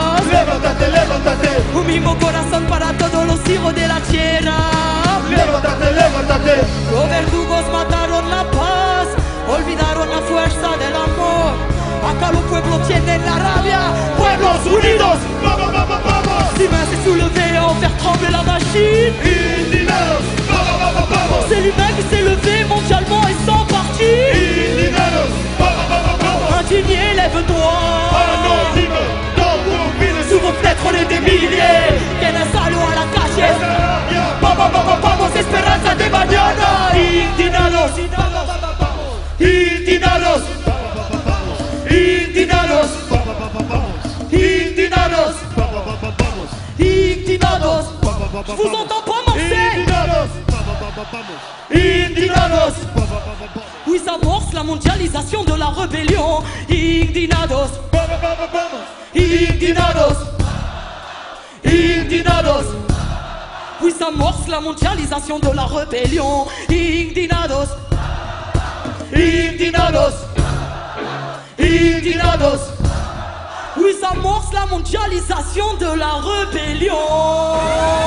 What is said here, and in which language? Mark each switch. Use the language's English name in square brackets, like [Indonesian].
[Spanish] Levántate, levántate. Un mismo corazón para todos los hijos de la tierra. Levántate, levántate. Los verdugos mataron la paz, olvidaron la fuerza del amor. Acá los pueblos tienen la rabia. Pueblos unidos, vamos, vamos, vamos. [French] L'humain s'est soulevé à en faire trembler la machine. [Spanish] Indignados, vamos, vamos, vamos. [French] C'est l'humain qui s'est levé mondialement et sans parti. [Spanish] Indignados, vamos, vamos, vamos. [French] Indigné, lève-toi. Anónimo, dans vos villes, Sous vos fenêtres on est des milliers. [Spanish] Tienes algo a la calle. vamos, vamos, vamos, esperanza de mañana. Indignados. Indignados, indignados, indignados, [French] Indignados. Je vous entends pas Marseille. [Spanish] indignados, Indignados, [French] Oui, s'amorce la mondialisation de la rébellion. [Spanish] Indignados, indignados, indignados, [French] oui, s'amorce la mondialisation de la rébellion. [Spanish] Indignados, indignados, indignados. [French] oui, s'amorce la mondialisation de la rébellion.